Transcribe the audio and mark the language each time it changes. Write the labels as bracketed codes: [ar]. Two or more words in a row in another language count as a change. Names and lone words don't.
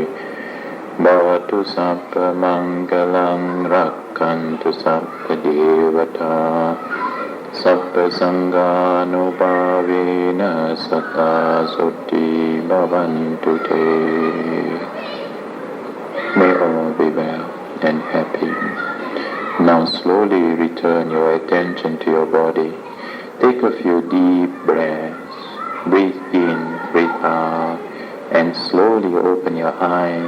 [pi] Bhavatu sabba mangalam rakkantu sabba devata sabba sanghanubhavena sata sotti bhavantu te. [en] May all be well and happy. Now slowly return your attention to your body. Take a few deep breaths. Breathe in, breathe out, and slowly open your eyes.